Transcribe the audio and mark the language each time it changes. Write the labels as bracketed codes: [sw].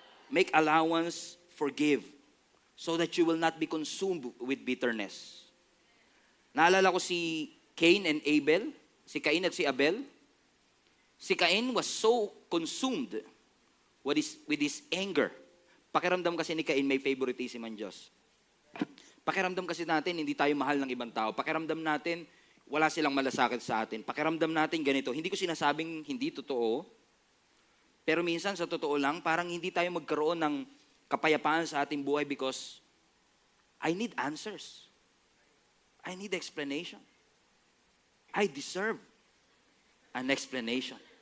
[en] Make allowance, forgive, so that you will not be consumed with bitterness. [tl] Naalala ko si Cain and Abel, si Cain at si Abel. [en] Si Cain was so consumed with his anger. [tl] Pakiramdam kasi ni Cain may favoritism ang Diyos. Pakiramdam kasi natin hindi tayo mahal ng ibang tao. Pakiramdam natin wala silang malasakit sa atin. Pakiramdam natin ganito. Hindi ko sinasabing hindi totoo. Pero minsan sa totoo lang, parang hindi tayo magkaroon ng kapayapaan sa ating buhay [en] because I need answers. I need explanation. I deserve an explanation.